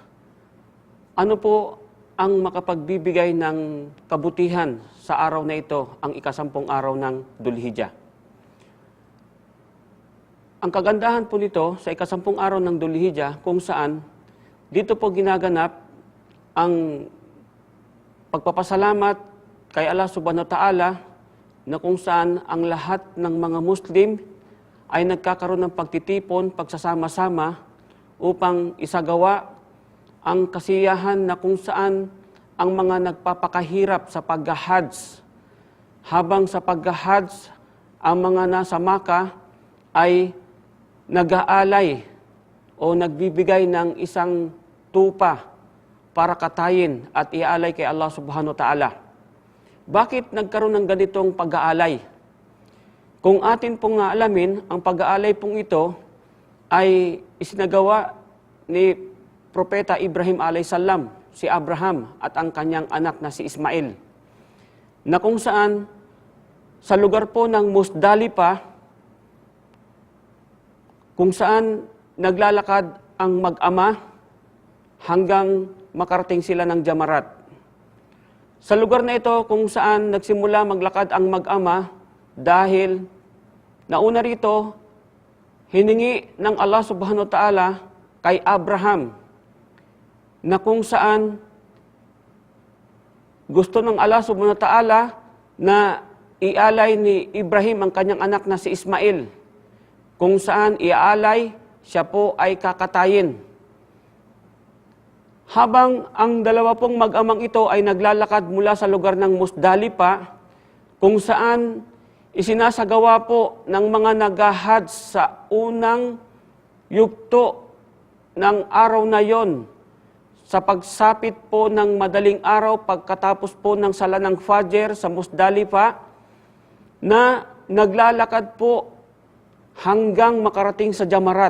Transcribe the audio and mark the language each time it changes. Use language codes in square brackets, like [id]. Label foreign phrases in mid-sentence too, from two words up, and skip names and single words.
[tl] Ano po ang makapagbibigay ng kabutihan sa araw na ito, ang ikasampung araw ng Dhul-Hijjah? Ang kagandahan po nito sa ikasampung araw ng Dhul-Hijjah, kung saan dito po ginaganap ang pagpapasalamat kay Allah [ar] سبحانه وتعالى, [tl] na kung saan ang lahat ng mga Muslim ay nagkakaroon ng pagtitipon, pagsasama-sama upang isagawa ang kasiyahan na kung saan ang mga nagpapakahirap sa pag-Hajj. Habang sa pag-Hajj, ang mga nasa Makkah ay nag-aalay o nagbibigay ng isang tupa para katayin at iaalay kay Allah [ar] سبحانه وتعالى. [tl] Bakit nagkaroon ng ganitong pag-aalay? Kung atin pong alamin, ang pag-aalay pong ito ay isinagawa ni Propeta Ibrahim alayhisalam, si Abraham at ang kanyang anak na si Ismail, na kung saan sa lugar po ng Musdalifah, kung saan naglalakad ang mag-ama hanggang makarating sila ng Jamarat. Sa lugar na ito kung saan nagsimula maglakad ang mag-ama dahil nauna rito, hiningi ng Allah [ar] سبحانه وتعالى [tl] kay Abraham na kung saan gusto ng Allah [ar] سبحانه وتعالى [tl] na ialay ni Ibrahim ang kanyang anak na si Ismail, kung saan iaalay, siya po ay kakatayin. Habang ang dalawa pong mag-amang ito ay naglalakad mula sa lugar ng Musdalifah, kung saan isinasagawa po ng mga nag-Hajj sa unang yugto ng araw na yon, sa pagsapit po ng madaling araw pagkatapos po ng sala ng Fajr sa Musdalifah, na naglalakad po hanggang makarating sa Jamarat.